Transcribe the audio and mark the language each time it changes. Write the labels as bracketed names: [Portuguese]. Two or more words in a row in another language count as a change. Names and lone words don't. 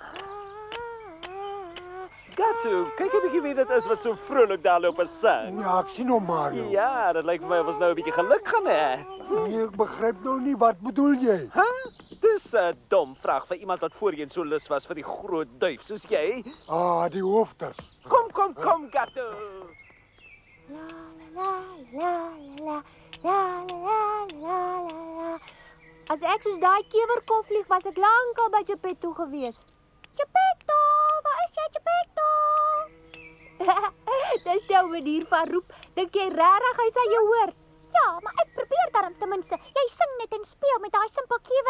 [Afrikaans] Gato, kyk 'n bietjie wie dit is wat so vrolik daar loop en sing. Ja, ek sien hom, Mario. Ja, dit lyk vir my of ons nou 'n bietjie geluk gaan hê. Nee, ek begryp nou nie, wat bedoel jy? Dis 'n dom vraag vir iemand wat voorheen so lus was vir die groot duif soos jy. Ah, die hoofdes. Kom, Gato. La la la la la la la la. As ek soos daai kewer kon vlieg, was ek lankal by Geppetto gewees. Geppetto, waar is jy, Geppetto? Dis jou manier van roep. Dink jy regtig hy sal jou hoor? Ja, maar ek probeer daarom ten minste. Jy sing net en speel met daai simpel kewer.